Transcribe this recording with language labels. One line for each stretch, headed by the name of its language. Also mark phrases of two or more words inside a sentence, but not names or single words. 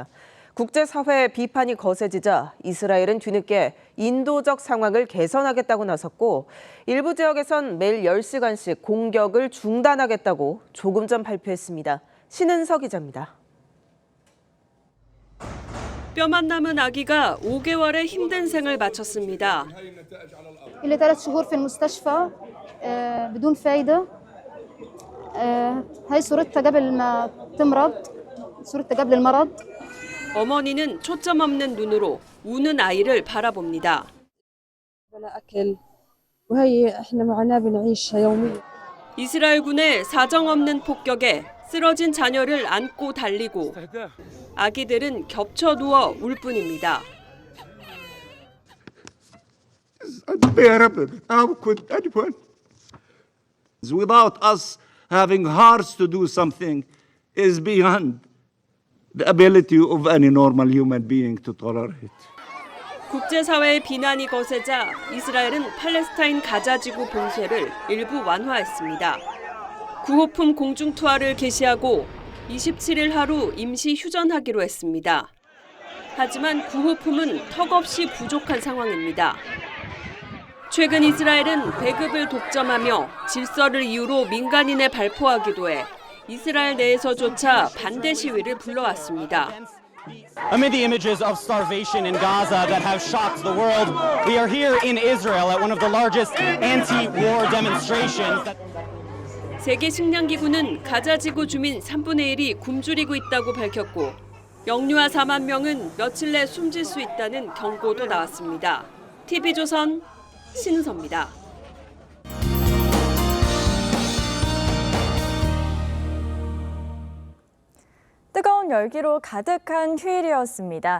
Korean: 국제사회의 비판이 거세지자 이스라엘은 뒤늦게 인도적 상황을 개선하겠다고 나섰고 일부 지역에선 매일 10시간씩 공격을 중단하겠다고 조금 전 발표했습니다. 신은서 기자입니다. 뼈만 남은 아기가 5개월의 힘든 생을 마쳤습니다.
Arabic: اللي 3 شهور في المستشفى بدون فايدة. هاي صورتها قبل ما تمرض. صورتها قبل المرض.
Korean: 어머니는 초점 없는 눈으로 우는 아이를 바라봅니다. 이스라엘군의 사정없는 폭격에 쓰러진 자녀를 안고 달리고 아기들은 겹쳐 누워 울 뿐입니다.
English: Without us having hearts to do something is beyond the ability of any normal human being to tolerate.
Korean: 국제사회의 비난이 거세자 이스라엘은 팔레스타인 가자지구 봉쇄를 일부 완화했습니다. 구호품 공중 투하를 개시하고 27일 하루 임시 휴전하기로 했습니다. 하지만 구호품은 턱없이 부족한 상황입니다. 최근 이스라엘은 배급을 독점하며 질서를 이유로 민간인에 발포하기도 해 이스라엘 내에서조차 반대 시위를 불러왔습니다.
English: Amid the images of starvation in Gaza that have shocked the world, we are here in Israel at one of the largest anti-war demonstrations.
Korean: 세계식량기구는 가자지구 주민 3분의 1이 굶주리고 있다고 밝혔고 영유아 4만 명은 며칠 내 숨질 수 있다는 경고도 나왔습니다. TV조선 신은서입니다. 뜨거운 열기로 가득한 휴일이었습니다.